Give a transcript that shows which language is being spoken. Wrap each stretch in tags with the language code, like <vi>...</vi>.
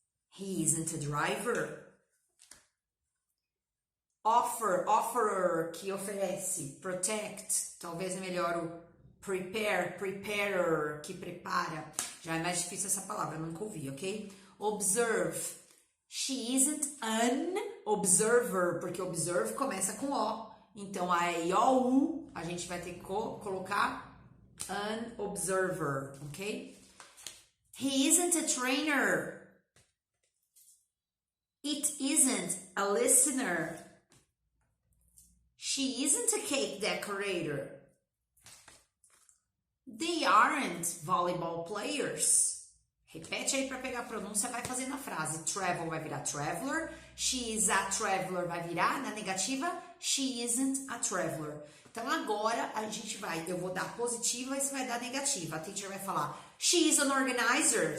<en>He isn't a driver.</en> <pt>Offer, offerer, que oferece. Protect, talvez é melhor o prepare, preparer, que prepara. Já é mais difícil essa palavra, nunca ouvi, ok?</pt> <en>Observe. She isn't an observer,</en> <pt>porque observe começa com O. Então, a I-O-U, a gente vai ter que colocar an observer, ok?</pt> <en>He isn't a trainer. It isn't a listener. She isn't a cake decorator. They aren't volleyball players.</en> <pt>Repete aí para pegar a pronúncia, vai fazer na frase. Travel vai virar traveler.</pt> <en>She is a traveler</en> <pt>vai virar na negativa.</pt> <en>She isn't a traveler.</en> <pt>Então agora a gente vai, eu vou dar positiva e você vai dar negativa. A teacher vai falar,</pt> <en>she is an organizer.</en>